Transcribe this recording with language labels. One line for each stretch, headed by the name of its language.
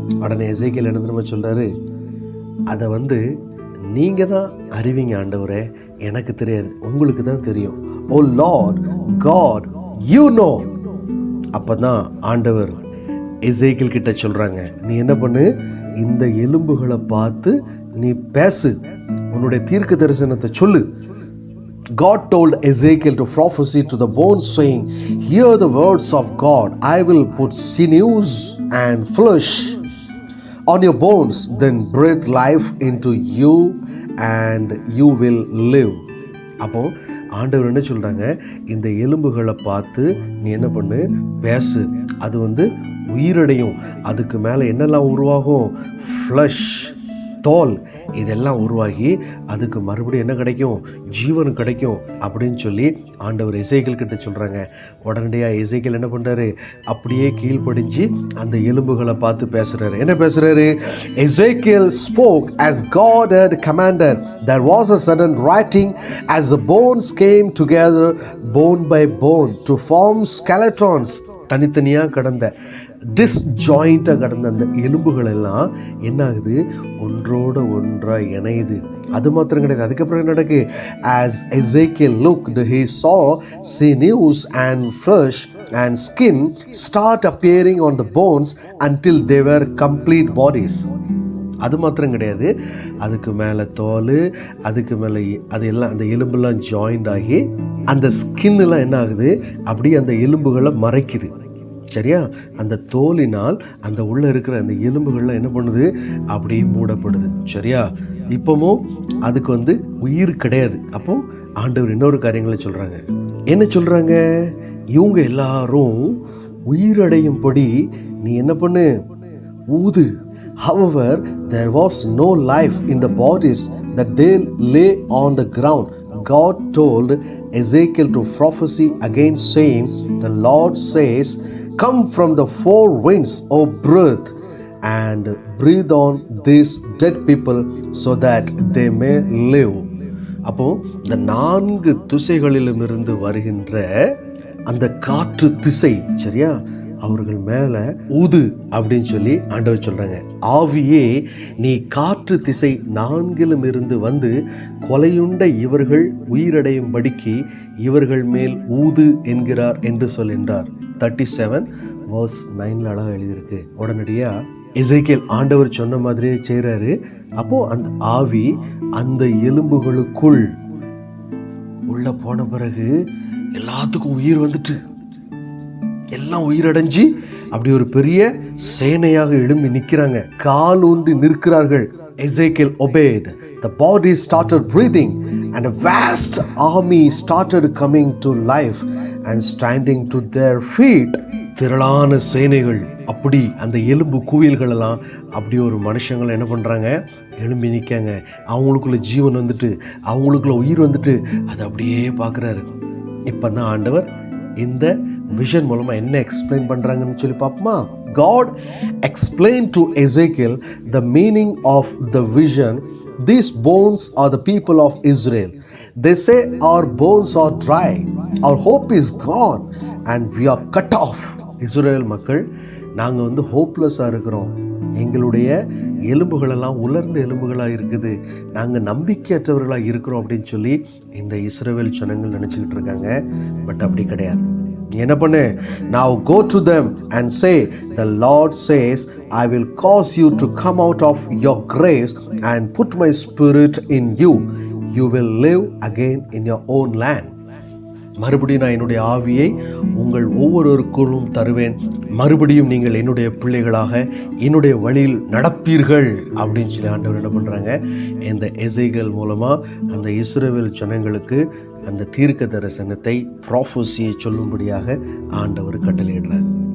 Tamil: உடனே எசேக்கியேல் என்ன தெரியுமா சொல்றாரு? அதை நீங்கள் தான் அறிவிங்க ஆண்டவரே, எனக்கு தெரியாது, உங்களுக்கு தான் தெரியும்.
English: Oh lord God, you know.
Tamil: அப்போ தான் ஆண்டவர் எசேக்கியேல் கிட்ட சொல்கிறாங்க, நீ என்ன பண்ணு, இந்த எலும்புகளை பார்த்து நீ பேசு, உன்னுடைய தீர்க்க தரிசனத்தை சொல்லு.
English: God told Ezekiel to prophesy to the bones, saying, hear the words of God, I will put sinews and flesh on your bones, then breathe life into you and you will live.
Tamil: அப்போ ஆண்டவர் என்ன சொல்றாங்க? இந்த எலும்புகளை பார்த்து நீ என்ன பண்ணு, பேசு, அது உயிரடையும். அதுக்கு மேலே என்னெல்லாம் உருவாகும்? ஃப்ளஷ், தோல், இதெல்லாம் உருவாகி அதுக்கு மறுபடியும் என்ன கிடைக்கும்? ஜீவன் கிடைக்கும் அப்படின்னு சொல்லி ஆண்டவர் எசேக்கியேல் கிட்ட சொல்கிறாங்க. உடனடியாக எசேக்கியேல் என்ன பண்ணுறாரு? அப்படியே கீழ்ப்படிஞ்சு அந்த எலும்புகளை பார்த்து பேசுகிறாரு. என்ன பேசுகிறாரு?
English: எசேக்கியேல் spoke as God had commanded. There was a sudden writing as the bones came together bone by bone to form skeletons.
Tamil: தனித்தனியாக கடந்த டிஸ்ஜாயிண்டாக கடந்த அந்த எலும்புகள் எல்லாம் என்ன ஆகுது? ஒன்றோட ஒன்றாக இணையுது. அது மாத்திரம் கிடையாது, அதுக்கப்புறம் என்ன நடக்கு?
English: As Ezekiel looked, he saw sinews and flesh and skin start appearing on the bones until they were complete bodies.
Tamil: அது மாத்திரம் கிடையாது, அதுக்கு மேலே தோல், அதுக்கு மேலே அது எல்லாம், அந்த எலும்புலாம் ஜாயிண்ட் ஆகி அந்த ஸ்கின்லாம் என்ன ஆகுது? அப்படியே அந்த எலும்புகளை மறைக்குது. சரியா? அந்த தோலினால் அந்த உள்ளே இருக்கிற அந்த எலும்புகள்லாம் என்ன பண்ணுது? அப்படியே மூடப்படுது. சரியா? இப்போவும் அதுக்கு உயிர் கிடையாது. அப்போ ஆண்டவர் இன்னொரு காரியங்களை சொல்கிறாங்க. என்ன சொல்கிறாங்க? இவங்க எல்லாரும் உயிரடையும்படி நீ என்ன பண்ணு? ஊது.
English: However, there was no life in the bodies that they lay on the ground. God told Ezekiel to prophesy again, saying, the Lord says, come from the four winds, O breath, and breathe on these dead people so that they may live.
Tamil: அப்போ இந்த 4 திசைகளிலும் இருந்து வருகின்ற அந்த காற்று திசை, சரியா, அவர்கள் மேலே ஊது அப்படின்னு சொல்லி ஆண்டவர் சொல்றாங்க. ஆவியே, நீ காற்று திசை 4லும் இருந்து வந்து கொலையுண்ட இவர்கள் உயிரடையும்படிக்கு இவர்கள் மேல் ஊது என்கிறார் என்று சொல்கின்றார். 37 verse 9 அழகாக எழுதியிருக்கு. உடனடியாக எசேக்கியேல் ஆண்டவர் சொன்ன மாதிரியே செய்கிறாரு. அப்போ அந்த ஆவி அந்த எலும்புகளுக்குள் உள்ள போன பிறகு எல்லாத்துக்கும் உயிர் வந்துட்டு, எல்லாம் உயிரடைஞ்சு அப்படி ஒரு பெரிய சேனையாக எழும்பி நிற்கிறாங்க, கால் ஊன்றி நிற்கிறார்கள்.
English: Ezekiel obeyed. The body started breathing and a vast army started coming to life and standing to their feet.
Tamil: திரளான சேனைகள், அப்படி அந்த எலும்பு குவியல்கள் எல்லாம் அப்படி ஒரு மனுஷங்களை என்ன பண்ணுறாங்க, எழும்பி நிற்காங்க. அவங்களுக்குள்ள ஜீவன் வந்துட்டு, அவங்களுக்குள்ள உயிர் வந்துட்டு, அதை அப்படியே பார்க்குறாரு. இப்போ தான் ஆண்டவர் இந்த விஷன் மூலமாக என்ன எக்ஸ்பிளைன் பண்ணுறாங்கன்னு சொல்லி பார்ப்போமா?
English: God explained to Ezekiel the meaning of the vision. These bones are the people of Israel. They say our bones are dry, our hope is gone and we are cut off.
Tamil: Israel மக்கள், நாங்கள் ஹோப்லெஸ்ஸாக இருக்கிறோம், எங்களுடைய எலும்புகளெல்லாம் உலர்ந்த எலும்புகளாக இருக்குது, நாங்கள் நம்பிக்கையற்றவர்களாக இருக்கிறோம் அப்படின்னு சொல்லி இந்த இஸ்ரவேல் ஜனங்கள் நினச்சிக்கிட்டு இருக்காங்க. பட் அப்படி கிடையாது. என்ன பண்ணு,
English: now go to them and say, the Lord says, I will cause you to come out of your graves and put my spirit in you. You will live again in your own land.
Tamil: மறுபடியும் நான் என்னுடைய ஆவியை உங்கள் ஒவ்வொருவருக்குள்ளும் தருவேன், மறுபடியும் நீங்கள் என்னுடைய பிள்ளைகளாக என்னுடைய வழியில் நடப்பீர்கள் அப்படின்னு சொல்லி ஆண்டவர் என்ன பண்ணுறாங்க, இந்த எசேக்கியேல் மூலமாக அந்த இஸ்ரவேல் ஜனங்களுக்கு அந்த தீர்க்க தரிசனத்தை, ப்ராஃபஸியை சொல்லும்படியாக ஆண்டவர் கட்டளையிடுறாங்க.